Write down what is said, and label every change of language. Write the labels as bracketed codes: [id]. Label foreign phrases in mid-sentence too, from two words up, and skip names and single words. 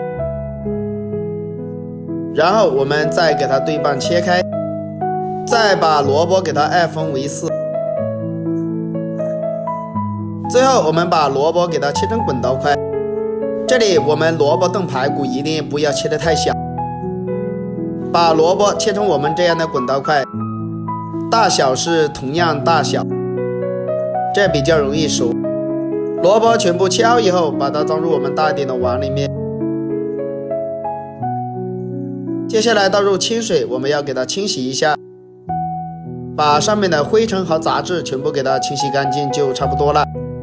[zh] 然后我们再给它对半切开，再把萝卜给它二分为四。最后我们把萝卜给它切成滚刀块。这里我们萝卜炖排骨一定不要切得太小，把萝卜切成我们这樣的滾刀塊，大小是同樣大小，這比較容易熟。蘿蔔全部切好以後，把它裝入我們大一點的碗裡面。接下來倒入清水，我們要給它清洗一下，把上面的灰塵和雜質全部給它清洗乾淨就差不多了。